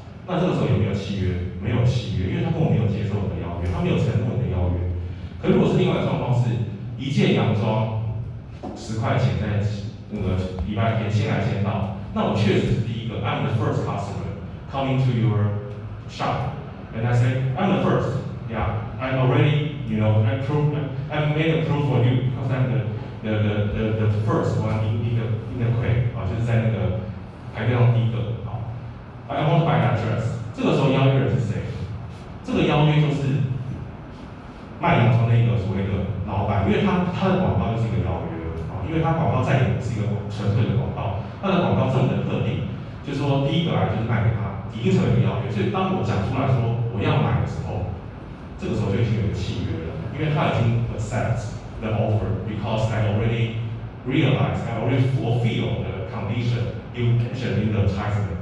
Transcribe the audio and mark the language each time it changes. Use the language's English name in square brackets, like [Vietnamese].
[Chinese] 那这个时候有没有契约？没有契约，因为他根本没有接受你的邀约，他没有承诺你的邀约。可如果是另外一个状况是，一件洋装10块钱在那个礼拜天先来先到，那我确实是第一个 ， [English] I'm the first customer coming to your shop, and I say I'm the first. Yeah, I'm already, I made a proof for you because I'm the first one in the queue [Chinese] 就是在那个排队上第一个。 [English] I want to buy that dress。 [Chinese] 这个时候邀约人是谁？这个邀约就是卖洋装那个所谓的老板，因为他的广告就是一个邀约因为他广告再也不是一个纯粹的广告，他的广告这么的特定，就是说第一个来就是卖给他，已经成为一个邀约。所以当我讲出来说我要买的时候，这个时候就已经有一个契约了，因为他已经 [English] accept the offer because I already realized, I already fulfill the condition you mentioned in the advertisement.